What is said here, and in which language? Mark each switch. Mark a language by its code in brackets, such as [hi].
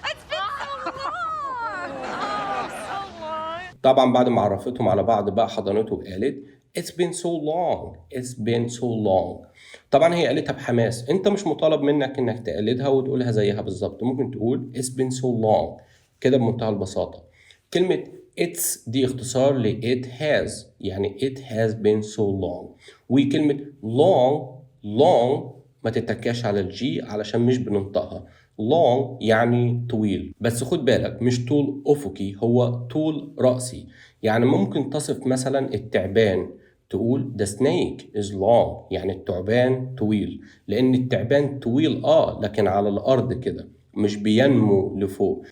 [en] It's been so long! Oh, so long! [ar] طبعا بعد ما عرفتهم على بعض بقى حضنته وقالت [en] It's been so long. It's been so long. [ar] طبعا هي قالتها بحماس، انت مش مطالب منك انك تقلدها وتقولها زيها بالظبط، ممكن تقول [en] It's been so long [ar] كده بمنتهى البساطة. كلمة [en] it's [ar] دي اختصار ل [en] it has، [ar] يعني [en] it has been so long. [ar] وكلمة long ما تتكاش على الجي علشان مش بننطقها. long يعني طويل، بس خد بالك مش طول أفقي، هو طول رأسي. يعني ممكن تصف مثلا التعبان تقول [en] the snake is long، [ar] يعني التعبان طويل، لأن التعبان طويل لكن على الأرض كده مش بينمو لفوق.